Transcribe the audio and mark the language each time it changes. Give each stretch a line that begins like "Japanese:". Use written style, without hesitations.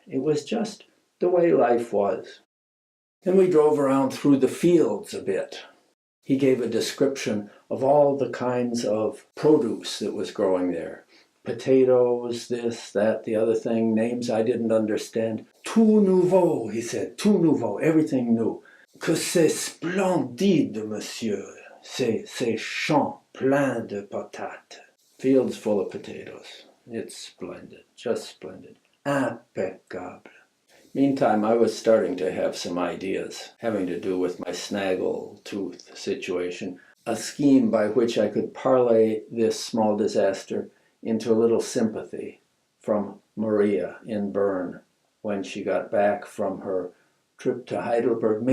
English: It was just the way life was. Then we drove around through the fields a bit. He gave a description of all the kinds of produce that was growing there. Potatoes, this, that, the other thing, names I didn't understand.
French: Tout nouveau,
English: he said,
French: tout nouveau,
English: everything new.
French: Que c'est splendide, monsieur, ces champs pleins de patates.
English: Fields full of potatoes. It's splendid, just splendid. Impeccable. Meantime, I was starting to have some ideas having to do with my snaggle tooth situation, a scheme by which I could parlay this small disaster into a little sympathy from Maria in Bern when she got back from her trip to Heidelberg.